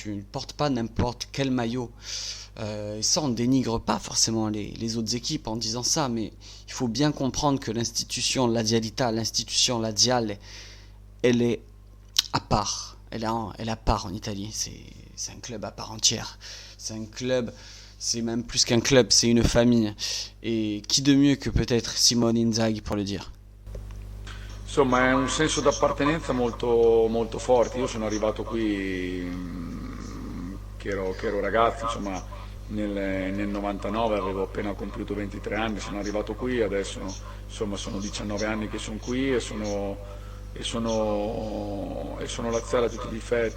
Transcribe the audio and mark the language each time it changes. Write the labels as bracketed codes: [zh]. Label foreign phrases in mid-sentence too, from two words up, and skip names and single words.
[fr] Tu ne portes pas n'importe quel maillot. Et ça, on ne dénigre pas forcément les autres équipes en disant ça, mais il faut bien comprendre que l'institution La Dialita, l'institution La Diale, elle est à part. Elle est à part en Italie. C'est un club à part entière. C'est un club. C'est même plus qu'un club, c'est une famille. Et qui de mieux que peut-être Simone Inzaghi pour le dire. [it] Insomma, è un senso d'appartenenza molto, molto forte. Io sono arrivato qui che ero ragazzo, insomma, nel 99 avevo appena compiuto 23 anni, sono arrivato qui, adesso insomma sono 19 anni che sono qui e sono laziale a tutti gli effetti.